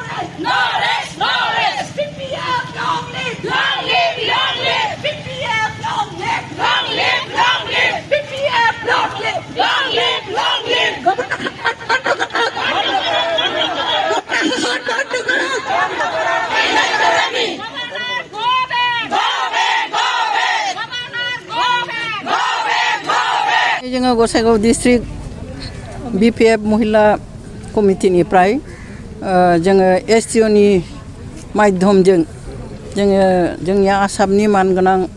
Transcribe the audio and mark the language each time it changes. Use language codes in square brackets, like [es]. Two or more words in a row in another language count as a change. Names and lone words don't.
[en] BPF, long live, long live, long live. BPF, long live, long live, long live. BPF, long live, long live, long live. [brx] जोङो गसाइगाव डिस्ट्रिक्ट BPF महिला कमिटिनिफ्राय जोङो STOनि माध्यमजों जोङो जोंनि आसामनि मानगोनां